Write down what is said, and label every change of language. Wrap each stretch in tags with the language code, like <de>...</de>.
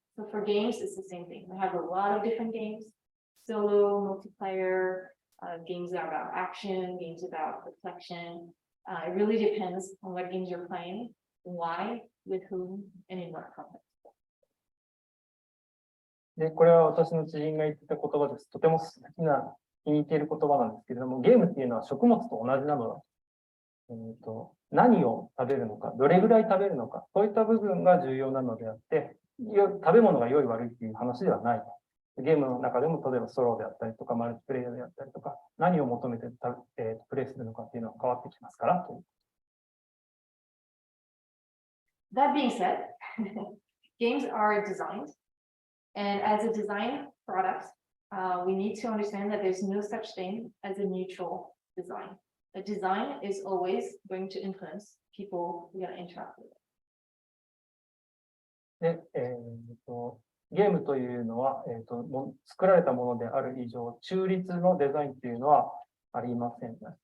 <en>So for games, it's the same thing. We have a lot of different games, solo, multiplayer, games that are about action, games about reflection. It really depends on what games you're playing, why, with whom, and in what context.</en> <ja>で、これは私の知人が言ってた言葉です。とても好きな、気に入っている言葉なんですけれども、ゲームっていうのは食物と同じなのだ。何を食べるのか、どれぐらい食べるのか、そういった部分が重要なのであって、食べ物が良い悪いっていう話ではない。ゲームの中でも、例えばソロであったりとか、マルチプレイヤーであったりとか、何を求めてプレイするのかっていうのは変わってきますから。</ja> <en>That being said, games are designed, and as a design product, we need to understand that there's no such thing as a neutral design. A design is always going to influence people who are interact with it.</en> <ja>で、ゲームというのは、作られたものである以上、中立のデザインというのはありません。</ja>